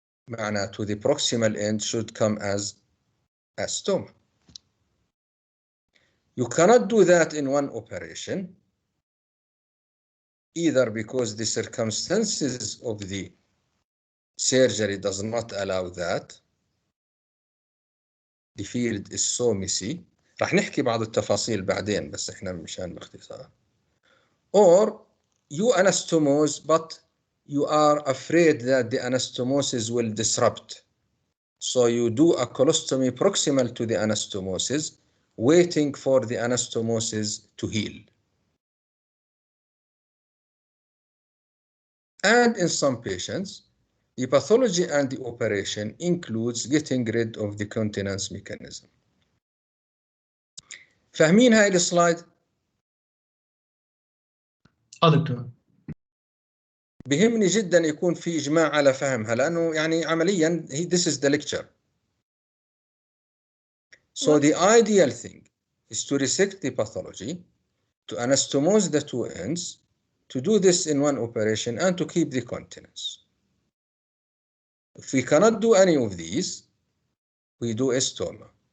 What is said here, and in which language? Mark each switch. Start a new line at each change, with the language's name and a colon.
Arabic: معناته
English: the proximal end should come as a stoma. You cannot do that in one operation, either because the circumstances of the surgery does not allow that. The field is so messy.
Arabic: راح نحكي بعض التفاصيل بعدين بس احنا مشان الاختصار.
English: Or you anastomose but you are afraid that the anastomosis will disrupt. So you do a colostomy proximal to the anastomosis, waiting for the anastomosis to heal. And in some patients, the pathology and the operation includes getting rid of the continence mechanism.
Arabic: فاهمين هاي السلايد؟ دكتور. بهمني جدا يكون في إجماع على فهمها لأنه يعني عمليا
English: this is the lecture. So the ideal thing is to resect the pathology, to anastomose the two ends, to do this in one operation and to keep the continence. If we cannot do any of these, we do a stoma.